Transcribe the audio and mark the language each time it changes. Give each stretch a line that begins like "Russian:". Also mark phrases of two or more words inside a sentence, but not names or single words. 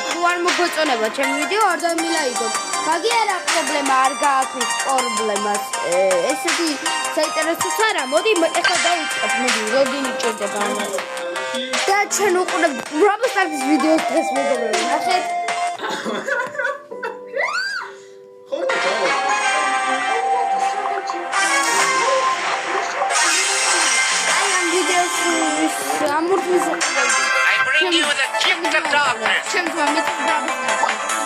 Georgian: თუ არ მოგეწონება ჩემი ვიდეო, არ დამილაიქოთ. მაგ არა პრობლემა, არ გააქვს პრობლემას. ესეთი საინტერესოც არა. მოდი ეხლა დავიწყებ, მოდი, ლოგინი ჭირდება ამას. და ჩვენ უყურებთ Brawl Stars ვიდეოს დღეს მეგობრებო. ნახეთ.
English: I bring you the gift of darkness.
Georgian: Ჩემს მამის Brawl Stars.